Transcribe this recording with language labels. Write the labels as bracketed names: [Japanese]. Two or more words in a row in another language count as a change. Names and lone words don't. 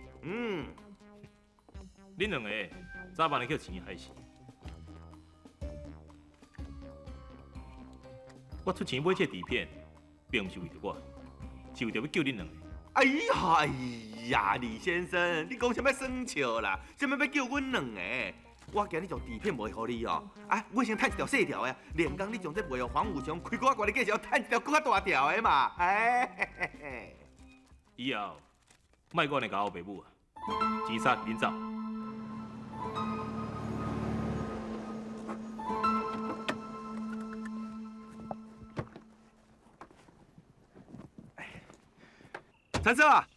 [Min Nan Chinese] 恁两个早晚的叫钱害死。我出钱买这底片，并不是为着我，是为着要救恁两个。哎呀，李先生，你讲什么耍笑啦？什么要叫阮两个？我今日将底片卖互你哦，我先趁一条细条的，连讲你将这卖互黄武雄，开搁较悬的价钱，趁一条搁较大条的嘛。以后莫搁安尼甲我爸母啊，钱杀恁走。陈叔啊，